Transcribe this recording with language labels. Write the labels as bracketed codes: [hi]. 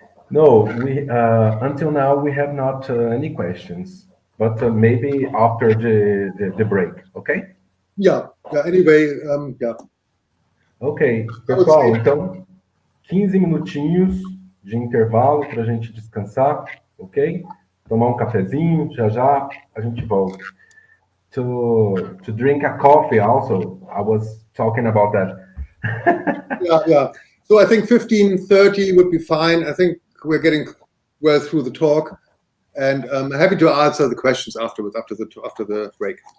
[en] No, we until now we have not any questions, but maybe after the break, okay? Yeah. Anyway, yeah. [pt] Ok, pessoal, então 15 minutinhos de intervalo para a gente descansar, ok? Tomar um cafezinho, já já a gente volta. [en] To drink a coffee also, I was talking about that. Yeah. So I think 15:30 would be fine. I think we're getting well through the talk, and I'm happy to answer the questions afterwards, after the break.